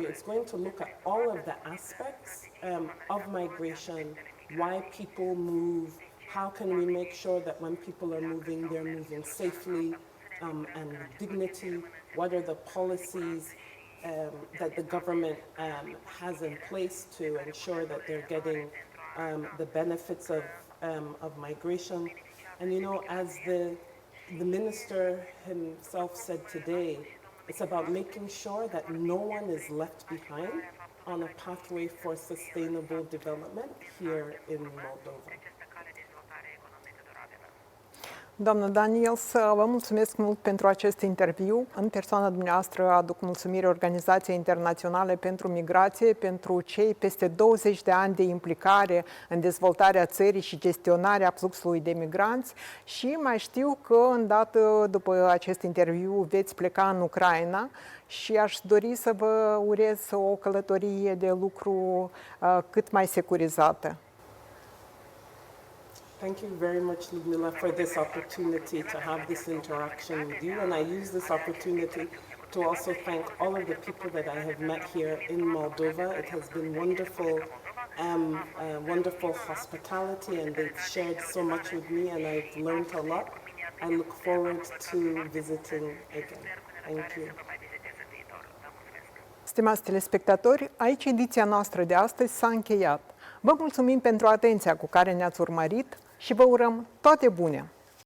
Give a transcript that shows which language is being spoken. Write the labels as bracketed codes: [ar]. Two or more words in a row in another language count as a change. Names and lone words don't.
[en] it's going to look at all of the aspects of migration, why people move, how can we make sure that when people are moving, they're moving safely and with dignity, what are the policies that the government has in place to ensure that they're getting the benefits of migration. And you know, as the minister himself said today, it's about making sure that no one is left behind on a pathway for sustainable development here in Moldova. [ro] Doamnă Daniels, vă mulțumesc mult pentru acest interviu. În persoana dumneavoastră aduc mulțumiri Organizației Internaționale pentru Migrație pentru cei peste 20 de ani de implicare în dezvoltarea țării și gestionarea fluxului de migranți și mai știu că îndată după acest interviu veți pleca în Ucraina și aș dori să vă urez o călătorie de lucru cât mai securizată. [en] Thank you very much, Ludmila, for this opportunity to have this interaction with you. And I use this opportunity to also thank all of the people that I have met here in Moldova. It has been wonderful, wonderful hospitality, and they've shared so much with me, and I've learned a lot. I look forward to visiting again. Thank you. [ro] Stimați telespectatori, aici ediția noastră de astăzi s-a încheiat. Vă mulțumim pentru atenția cu care ne-ați urmărit și vă urăm toate bune!